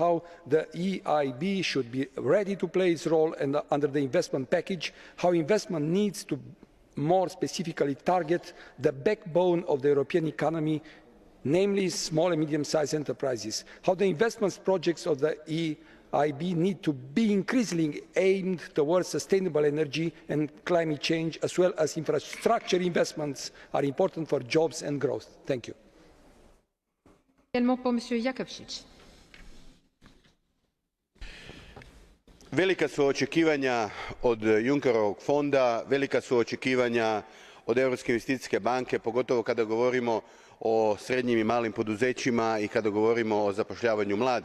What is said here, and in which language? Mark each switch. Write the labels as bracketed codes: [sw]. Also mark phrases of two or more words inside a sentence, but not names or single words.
[en] how the EIB should be ready to play its role under the investment package, how investment needs to more specifically target the backbone of the European economy, namely small and medium-sized enterprises, how the investment projects of the EIB need to be increasingly aimed towards sustainable energy and climate change, as well as infrastructure investments are important for jobs and growth. Thank you. [fr] Également pour Monsieur Jakovčić. [hr] Velika su očekivanja od Junckerovog fonda, velika su očekivanja od Europske investicijske banke, pogotovo kada govorimo o srednjim i malim poduzećima i kada govorimo o zapošljavanju mladih.